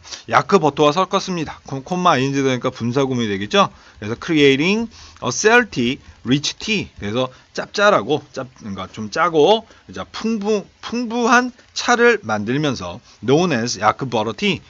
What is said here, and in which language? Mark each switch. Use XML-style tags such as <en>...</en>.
<ko>야크버터와 섞었습니다. 콤마 ing 되니까 분사구문이 되겠죠.</ko> <en>그래서 creating a salty, rich tea.</en> <ko>그래서 짭짤하고 그러니까 좀 짜고 풍부한 차를 만들면서</ko> <en>known as</en> <ko>야크버터 tea.</ko>